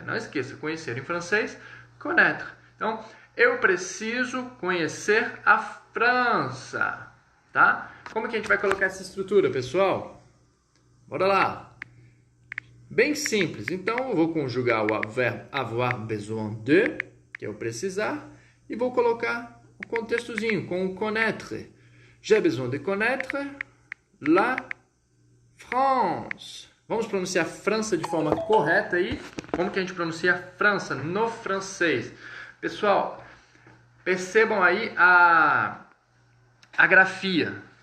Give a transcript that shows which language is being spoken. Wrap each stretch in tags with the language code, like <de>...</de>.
<pt>Não esqueça, conhecer em francês, connaître. Então, eu preciso conhecer a França, tá? Como que a gente vai colocar essa estrutura, pessoal? Bora lá. Bem simples. Então, eu vou conjugar o verbo</pt> <fr>avoir besoin de,</fr> <pt>que é o precisar, e vou colocar o contextozinho com o connaître.</pt> <fr>J'ai besoin de connaître la France.</fr> <pt>Vamos pronunciar França de forma correta aí. Como que a gente pronuncia França no francês? Pessoal, percebam aí a grafia.</pt>